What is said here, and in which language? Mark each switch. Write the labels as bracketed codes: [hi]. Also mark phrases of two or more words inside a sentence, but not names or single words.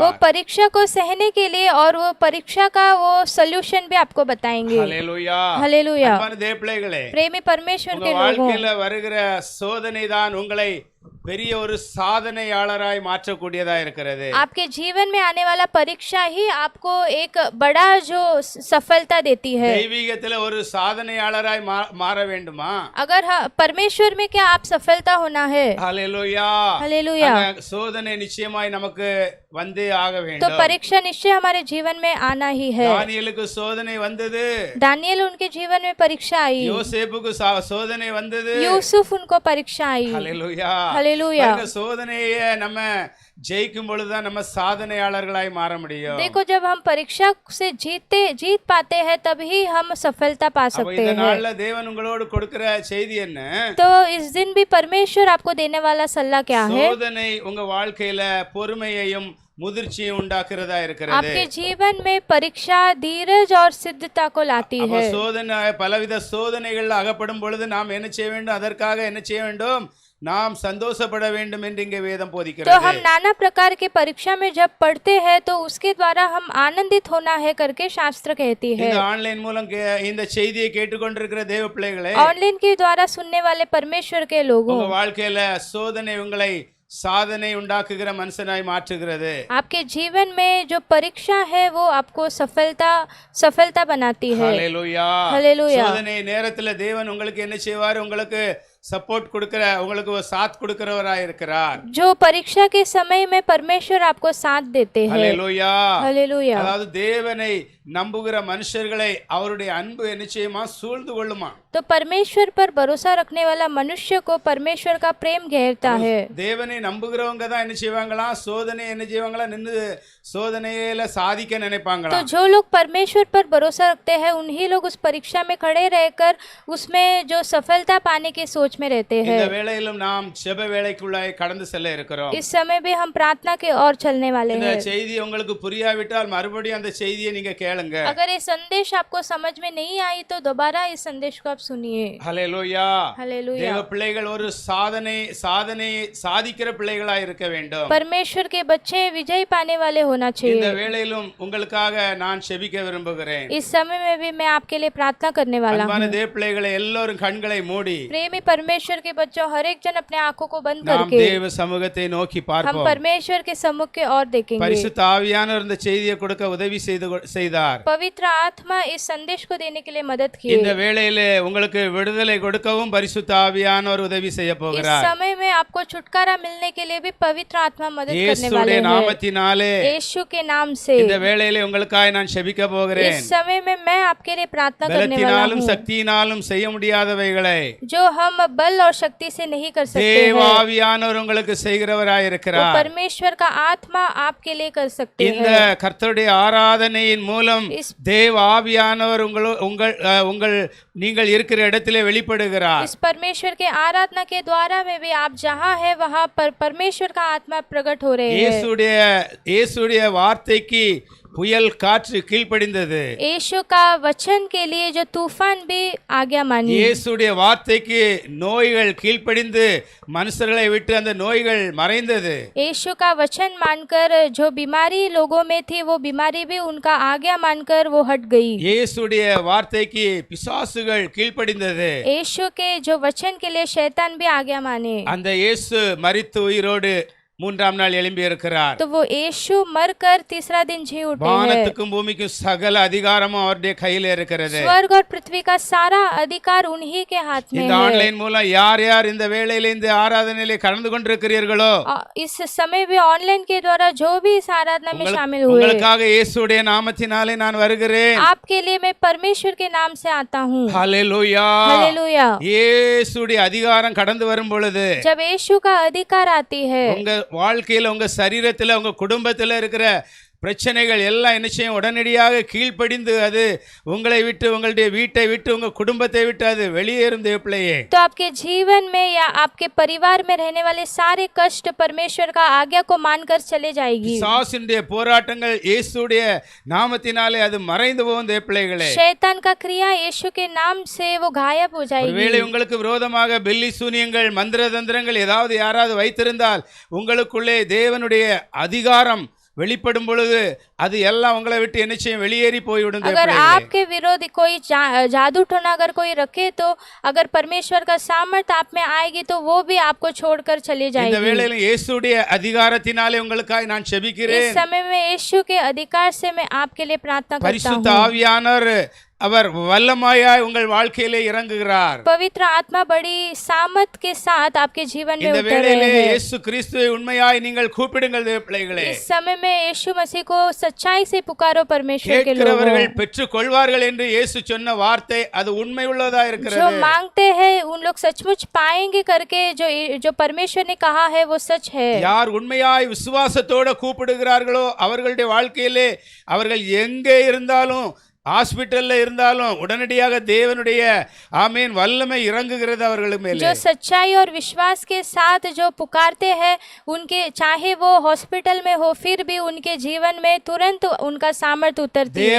[hi] वो परीक्षा को सहने के लिए और वो परीक्षा का वो सोल्यूशन भी आपको बताएंगे। [ta] ஹல்லேலூயா. [hi] हालेलुया। [ta] அன்பான தேவ பிள்ளைகளே, [hi] प्रेमी परमेश्वर [ta] உங்க [hi] के लोगों, [ta] வாழ்க்கையில வருகிற சோதனை தான் உங்களை பெரிய ஒரு சாதனையாளராய் மாற்றக்கூடியதா இருக்கிறது. [hi] आपके जीवन में आने वाला परीक्षा ही आपको एक बड़ा जो सफलता देती है। [ta] தெய்வீகத்துல ஒரு சாதனையாளராய் மாற வேண்டுமா? [hi] अगर परमेश्वर में क्या आप सफलता होना है? [ta] ஹல்லேலூயா. [hi] हालेलुया। [ta] அந்த சோதனை நிச்சயமாய் நமக்கு வந்தே ஆக [hi] तो [ta] வேண்டும். [hi] परीक्षा निश्चय हमारे जीवन में आना ही है। [ta] தானியேலுக்கு சோதனை வந்தது. [hi] दानियल उनके जीवन में परीक्षा आई। [ta] யோசேப்புக்கு சோதனை வந்தது. [hi] यूसुफ उनको परीक्षा आई। [ta] ஹல்லேலூயா. [hi] हालेलुया। [ta] பாருங்க, சோதனையை நம்ம ஜெயிக்கும் பொழுதுதான் நம்ம சாதனையாளர்களாய் மாற முடியும். [hi] देखो, जब हम परीक्षा से जीत पाते हैं तभी हम सफलता पा [ta] அப்ப [hi] सकते [ta] இந்த [hi] हैं। [ta] நாள்ல தேவன் உங்களோடு கொடுக்கிற செய்தி என்ன? [hi] तो इस दिन भी परमेश्वर आपको देने वाला सलाह क्या है? [ta] சோதனை உங்க வாழ்க்கையில பொறுமையையும் முதிர்ச்சியும் உண்டாக்குறதா இருக்கிறது. [hi] आपके जीवन में परीक्षा धीरज और सिद्धता को लाती [ta] அப்ப [hi] है। [ta] சோதனை பலவித சோதனைகள் அகப்படும் பொழுது நாம் என்ன செய்ய வேண்டும்? அதற்காக என்ன செய்ய வேண்டும்? நாம் சந்தோஷப்பட வேண்டும் என்று இங்கே வேதம் [hi] तो [ta] போதிக்கிறது. [hi] हम नाना प्रकार के परीक्षा में जब पढ़ते हैं तो उसके द्वारा हम आनंदित होना है करके शास्त्र कहती है। [ta] இந்த ஆன்லைன் மூலம் இந்த செய்தியை கேட்டுக்கொண்டிருக்கிற தேவ பிள்ளைகளே, [hi] ऑनलाइन के द्वारा सुनने वाले परमेश्वर के लोगों, [ta] உங்க வாழ்க்கையில சோதனை உங்களை சாதனை உண்டாக்குகிற மனுஷனாய் மாற்றுகிறது. [hi] आपके जीवन में जो परीक्षा है वो आपको सफलता बनाती है। [ta] ஹல்லேலூயா. [hi] हालेलुया। [ta] சோதனை நேரத்துல தேவன் உங்களுக்கு என்ன செய்வார்? உங்களுக்கு சப்போர்ட் கொடுக்கிற உங்களுக்கு ஒரு சாத் கொடுக்கிறவராய் இருக்கிறார். [hi] जो परीक्षा के समय में परमेश्वर आपको साथ देते हैं। [ta] ஹல்லேலூயா. [hi] हालेलुया। [ta] அதாவது தேவனை நம்புகிற மனுஷர்களை அவருடைய அன்பு நிச்சயமா சூழ்ந்து கொள்ளுமா. [hi] तो परमेश्वर पर भरोसा रखने वाला मनुष्य को परमेश्वर का प्रेम घेरता है। [ta] தேவனை நம்புகிறவங்க தான் என்ன செய்வாங்களா, சோதனை என்ன செய்வாங்களா, நின்று சோதனையில சாதிக்க நினைப்பாங்களா. [hi] तो जो लोग परमेश्वर पर भरोसा रखते हैं उन्हीं लोग उस परीक्षा में खड़े रहकर उसमें जो सफलता पाने की सोच में रहते हैं। [ta] இந்த வேளையிலும் நாம் ஜெப வேளைக்குள்ளாய் கடந்து செல்ல இருக்கிறோம். [hi] इस समय भी हम प्रार्थना के ओर चलने वाले [ta] இந்த [hi] हैं। [ta] செய்தி உங்களுக்கு புரியாவிட்டால் மறுபடியும் அந்த செய்தியை நீங்க கேளுங்க. [hi] अगर ये संदेश आपको समझ में नहीं आई तो दोबारा इस संदेश को आप सुनिए। [ta] ஹல்லேலூயா. [hi] हालेलुया। [ta] தேவ பிள்ளைகள் ஒரு சாதனை சாதிக்கிற பிள்ளைகளாய் இருக்க வேண்டும். [hi] परमेश्वर के बच्चे विजय पाने वाले होना [ta] இந்த [hi] चाहिए। [ta] வேளையிலும் உங்களுக்காக நான் செபிக்க விரும்புகிறேன். [hi] इस समय में भी मैं आपके लिए प्रार्थना करने वाला [ta] அன்பான [hi] हूँ। [ta] தேவ பிள்ளைகளை எல்லாரும் கண்களை மூடி [hi] प्रेमी परमेश्वर के बच्चों, हर एक जन अपने आंखों को बंद [ta] நாம் [hi] करके [ta] தேவ சமூகத்தை நோக்கி [hi] हम [ta] பார்ப்போம். [hi] परमेश्वर के सम्मुख के ओर देखेंगे। [ta] பரிசுத்த ஆவியானவர் இந்த செய்தியை கொடுக்க உதவி செய்தார். [hi] पवित्र आत्मा इस संदेश को देने के लिए मदद की। [ta] இந்த வேளையிலே உங்களுக்கு விடுதலை கொடுக்கவும் பரிசுத்த ஆவியானவர் உதவி செய்ய [hi] इस [ta] போகிறார். [hi] समय में आपको छुटकारा मिलने के लिए भी पवित्र आत्मा मदद करने वाले [ta] இயேசுடைய [hi] हैं। [ta] நாமத்தினாலே [hi] यीशु के नाम से [ta] இந்த வேளையிலே உங்களுக்காக நான் செபிக்க போகிறேன். [hi] इस समय में मैं आपके लिए प्रार्थना करने वाला [ta] பலத்தினாலும் [hi] हूँ। [ta] சக்தியினாலும் செய்ய முடியாதவைகளை [hi] जो हम बल और शक्ति से नहीं कर सकते [ta] தேவ [hi] हैं, [ta] ஆவியானவர் உங்களுக்கு செய்கிறவராய் [hi] वो [ta] இருக்கிறார். [hi] परमेश्वर का आत्मा आपके लिए कर सकते [ta] இந்த [hi] हैं। [ta] கர்த்தருடைய ஆராதனையின் மூலம் [hi] इस [ta] தேவ ஆவியானவர் உங்கள் நீங்கள் இருக்கிற இடத்திலே வெளிப்படுகிறார். [hi] इस परमेश्वर के आराधना के द्वारा में भी आप जहाँ है वहाँ पर परमेश्वर का आत्मा प्रकट हो रहे हैं। [ta] இயேசுடைய வார்த்தைக்கு புயல் காற்று கீழ்ப்படிந்தது. [hi] यीशु का वचन के लिए जो तूफान भी आज्ञा मानी। [ta] இயேசுடைய வார்த்தைக்கு நோய்கள் கீழ்ப்படிந்து மனுஷர்களை விட்டு அந்த நோய்கள் மறைந்தது. [hi] यीशु का वचन मानकर जो बीमारी लोगों में थी वो बीमारी भी उनका आज्ञा मानकर वो हट गई। [ta] இயேசுடைய வார்த்தைக்கு பிசாசுகள் கீழ்ப்படிந்தது. [hi] यीशु के जो वचन के लिए शैतान भी आज्ञा माने। [ta] அந்த இயேசு மரித்து உயிரோடு மூன்றாம் நாள் எழும்பி இருக்கிறார். [hi] तो वो यीशु मरकर तीसरा दिन जी उठे हैं। [ta] வானத்துக்கும் பூமிக்கும் சகல அதிகாரமும் அவருடைய கையில இருக்கிறது. [hi] स्वर्ग और पृथ्वी का सारा अधिकार उन्हीं के हाथ में [ta] இந்த [hi] है। [ta] ஆன்லைன் மூலம் யார் யார் இந்த வேளையில இந்த ஆராதனையிலே கலந்து கொண்டிருக்கிறீர்களோ [hi] इस समय भी ऑनलाइन के द्वारा जो भी इस आराधना में शामिल हुए, [ta] உங்களுக்காக இயேசுடைய நாமத்தினாலே நான் வருகிறேன். [hi] आपके लिए मैं परमेश्वर के नाम से आता हूँ। [ta] ஹல்லேலூயா. [hi] हालेलुया। [ta] இயேசுடைய அதிகாரம் கடந்து வரும் பொழுது [hi] जब यीशु का अधिकार आती है, [ta] உங்க வாழ்க்கையில உங்க சரீரத்துல உங்க குடும்பத்துல இருக்கிற பிரச்சனைகள் எல்லாம் என்ன செய்யும், உடனடியாக கீழ்ப்படிந்து அது உங்களை விட்டு உங்களுடைய வீட்டை விட்டு உங்க குடும்பத்தை விட்டு அது வெளியேறும் தேவப்பிள்ளையே. [hi] तो आपके जीवन में या आपके परिवार में रहने वाले सारे कष्ट परमेश्वर का आज्ञा को मानकर चले जाएगी। [ta] பிசாசினுடைய போராட்டங்கள் இயேசுடைய நாமத்தினாலே அது மறைந்து போகும் தேவப்பிள்ளைகளே. [hi] शैतान का क्रिया यीशु के नाम से वो गायब हो जाएगी। [ta] ஒருவேளை உங்களுக்கு விரோதமாக பில்லி சூனியங்கள் மந்திர தந்திரங்கள் ஏதாவது யாராவது வைத்திருந்தால் உங்களுக்குள்ளே தேவனுடைய அதிகாரம் வெளிப்படும் பொழுது அது எல்லாம் உங்களை விட்டு என்ன செய்யும், வெளியேறி போய்விடும். [hi] अगर आपके विरोध कोई जादू टोना अगर कोई रखे तो अगर परमेश्वर का सामर्थ आप में आएगी तो वो भी आपको छोड़कर चली [ta] இந்த [hi] जाएगी। [ta] வேளையில இயேசுடைய அதிகாரத்தினாலே உங்களுக்காக நான் [hi] इस [ta] செபிக்கிறேன். [hi] समय में यीशु के अधिकार से मैं आपके लिए प्रार्थना करता [ta] பரிசுத்த [hi] हूँ। [ta] ஆவியானவர் அவர் வல்லமாயாய் உங்கள் வாழ்க்கையிலே இறங்குகிறார். [hi] पवित्र आत्मा बड़ी सामर्थ के साथ आपके जीवन में [ta] இந்த [hi] उतर [ta] வேளையிலே [hi] रहे हैं। [ta] இயேசு கிறிஸ்துவை உண்மையாய் நீங்கள் கூப்பிடுங்கள் தேவப்பிள்ளைகளே. [hi] इस समय में यीशु मसीह को सच्चाई से पुकारो परमेश्वर के [ta] கேட்கிறவர்கள் [hi] लोगों। [ta] பெற்றுக் கொள்வார்கள் என்று இயேசு சொன்ன வார்த்தை அது உண்மை உள்ளதா [hi] जो [ta] இருக்கிறது. [hi] मांगते हैं उन लोग सचमुच पाएंगे करके जो परमेश्वर ने कहा है वो सच है। [ta] யார் உண்மையாய் விசுவாசத்தோட கூப்பிடுகிறார்களோ அவர்களுடைய வாழ்க்கையிலே அவர்கள் எங்கே இருந்தாலும் ஹாஸ்பிட்டல்ல இருந்தாலும் உடனடியாக தேவனுடைய ஆமென் வல்லமை இறங்குகிறது அவர்கள் மேலே. [hi] जो सच्चाई और विश्वास के साथ जो पुकारते हैं उनके चाहे वो हॉस्पिटल में हो फिर भी उनके जीवन में तुरंत उनका सामर्थ उतरती है।